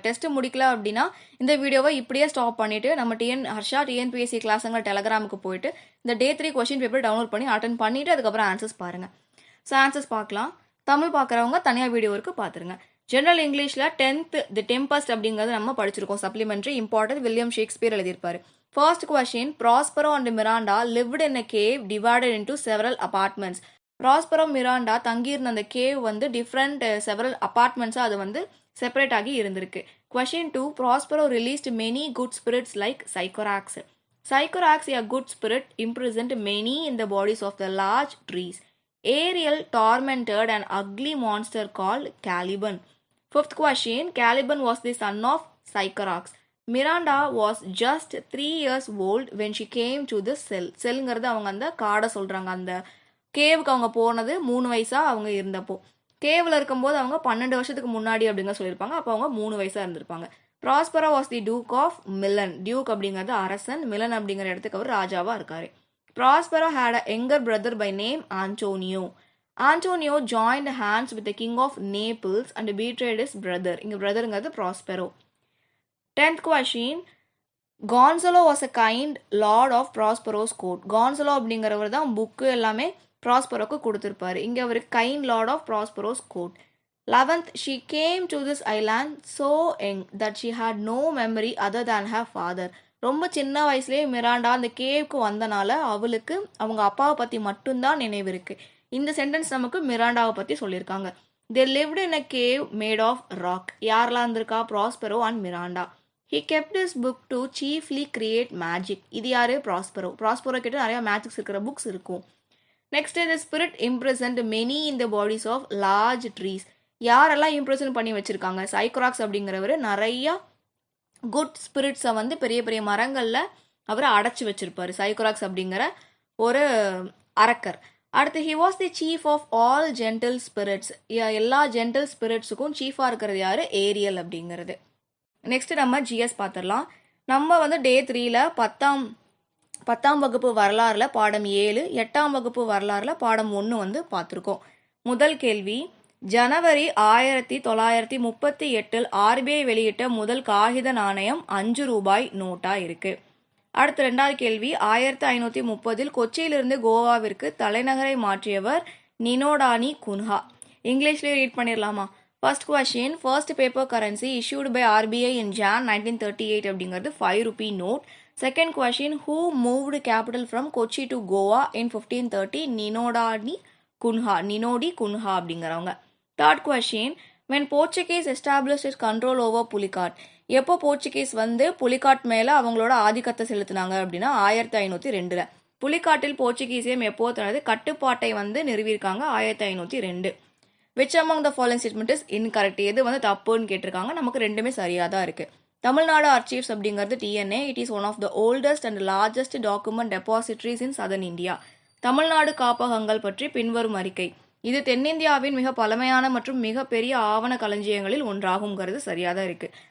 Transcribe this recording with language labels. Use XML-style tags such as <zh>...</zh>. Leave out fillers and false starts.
<ta>Test முடிக்கல அப்படின்னா இந்த வீடியோவை இப்படியே ஸ்டாப் பண்ணிவிட்டு நம்ம ஹர்ஷா டிஎன்பிஎஸ்சி கிளாஸுங்கிற டெலகிராமுக்கு போயிட்டு இந்த டே 3 கொஸ்டின் பேப்பர் டவுன்லோட் பண்ணி அட்டன் பண்ணிவிட்டு அதுக்கப்புறம் ஆன்சர்ஸ் பாருங்கள். ஸோ ஆன்சர்ஸ் பார்க்கலாம். தமிழ் பார்க்குறவங்க தனியாக வீடியோ இருக்குது பார்த்துருங்க. ஜென்ரல் இங்கிலீஷில் 10th தி டெம்பஸ்ட் அப்படிங்கிறது நம்ம படிச்சிருக்கோம். சப்ளிமெண்ட்ரி இம்பார்ட்டன்ட் வில்லியம் ஷேக்ஸ்பியர் எழுதியிருப்பாரு.</ta> <en>First question, Prospero and Miranda lived in a cave divided into several apartments.</en> <ta>Prospero Miranda தங்கியிருந்த அந்த கேவ் வந்து டிஃப்ரெண்ட் செவரல் அப்பார்ட்மெண்ட்ஸாக அது வந்து செப்பரேட் ஆகி இருந்திருக்கு.</ta> <en>Question 2, Prospero released many good spirits like Sycorax. Sycorax, a good spirit, imprisoned many in the bodies of the large trees. Ariel tormented an ugly monster called Caliban. Fifth question, Caliban was the son of Sycorax. Miranda was just 3 years old when she came to the cell.</en> <ta>செல்ங்கிறது அவங்க அந்த காடை சொல்கிறாங்க. அந்த கேவுக்கு அவங்க போனது 3 வயசாக அவங்க இருந்தப்போ. கேவில் இருக்கும்போது அவங்க 12 வருஷத்துக்கு முன்னாடி அப்படிங்க சொல்லியிருப்பாங்க. அப்போ அவங்க 3 வயசாக இருந்திருப்பாங்க.</ta> <en>Prospero was the duke of Milan.</en> <ta>Duke அப்படிங்கிறது அரசன், மிலன் அப்படிங்கிற இடத்துக்கு அவர் ராஜாவாக இருக்காரு.</ta> <en>Prospero had a younger brother by name Antonio. Antonio joined hands with the king of Naples and betrayed his brother.</en> <ta>இங்கே பிரதருங்கிறது Prospero.</ta> <en>10th question, Gonzalo was a kind lord of Prospero's court.</en> <ta>Gonzalo அப்படிங்கிறவர் தான் book எல்லாமே ப்ராஸ்பரோக்கு கொடுத்துருப்பாரு. இங்கே அவர்</ta> <en>Kind lord of Prospero's court. 11th, she came to this island so young that she had no memory other than her father.</en> <ta>ரொம்ப சின்ன வயசுலேயே Miranda அந்த கேவுக்கு வந்தனால அவளுக்கு அவங்க அப்பாவை பற்றி மட்டும்தான் நினைவு இருக்கு. இந்த சென்டென்ஸ் நமக்கு மிராண்டாவை பற்றி சொல்லியிருக்காங்க.</ta> <en>They lived in a cave made of rock.</en> <ta>யாரெல்லாம் இருந்திருக்கா?</ta> <en>Prospero and Miranda. He kept his book to chiefly create magic.</en> <ta>இது யாரு? ப்ராஸ்பெரோ. ப்ராஸ்பெரோ கிட்ட நிறைய மேஜிக்ஸ் இருக்கிற புக்ஸ் இருக்கும்.</ta> <en>Next, the spirit imprisoned many in the bodies of large trees.</en> <ta>யாரெல்லாம் impression பண்ணி வச்சிருக்காங்க? சைக்ராக்ஸ் அப்படிங்கிறவர் நிறைய குட் ஸ்பிரிட்ஸை வந்து பெரிய பெரிய மரங்களில் அவரை அடைச்சி வச்சிருப்பாரு. சைக்ராக்ஸ் அப்படிங்கிற ஒரு அரக்கர். அடுத்து,</ta> <en>he was the chief of all gentle spirits.</en> <ta>எல்லா ஜென்டல் ஸ்பிரிட்ஸுக்கும் சீஃபாக இருக்கிறது யாரு? ஏரியல் அப்படிங்கிறது. நெக்ஸ்ட் நம்ம ஜிஎஸ் பார்த்துடலாம். நம்ம வந்து டே 3ல் 10ஆம் வகுப்பு வரலாறுல பாடம் 7, 8ஆம் வகுப்பு வரலாறுல பாடம் 1 வந்து பார்த்துருக்கோம். முதல் கேள்வி, ஜனவரி 1938 ஆர்பிஐ வெளியிட்ட முதல் காகித நாணயம் 5 ரூபாய் நோட்டா இருக்கு. அடுத்து 2வது கேள்வி, 1530 கொச்சியிலிருந்து கோவாவிற்கு தலைநகரை மாற்றியவர் நினோடானி குன்ஹா. இங்கிலீஷ்லேயே ரீட் பண்ணிடலாமா?</ta> <en>first question, first paper currency issued by RBI in Jan 1938</en> <ta>அப்படிங்கிறது</ta> <en>5 rupee note. Second question, who moved capital from Kochi to Goa in 1530? Nuno da Cunha</en> <ta>அப்படிங்கிறவங்க.</ta> <en>Third question, when Portuguese established its control over Pulicat.</en> <ta>எப்போ Portuguese வந்து புலிகாட் மேலே அவங்களோட ஆதிக்கத்தை செலுத்தினாங்க அப்படின்னா 1502. புலிகாட்டில் போர்ச்சுகீசியம் எப்போ தனது கட்டுப்பாட்டை வந்து நிறுவியிருக்காங்க? 1502.</ta> <en>which among the following statement is incorrect?</en> <ta>எது வந்து தப்புன்னு கேட்டிருக்காங்க. நமக்கு ரெண்டுமே சரியாக தான் இருக்குது.</ta> <en>Tamil Nadu archives</en> <ta>அப்படிங்கிறது</ta> <en>TNA. It is one of the oldest and largest document depositories in southern India.</en> <ta>Tamil Nadu காப்பகங்கள் பற்றி பின்வரும் அறிக்கை. இது தென்னிந்தியாவின் மிக பழமையான மற்றும் மிகப்பெரிய ஆவண களஞ்சியங்களில் ஒன்றாகுங்கிறது சரியாக தான் இருக்குது.</ta>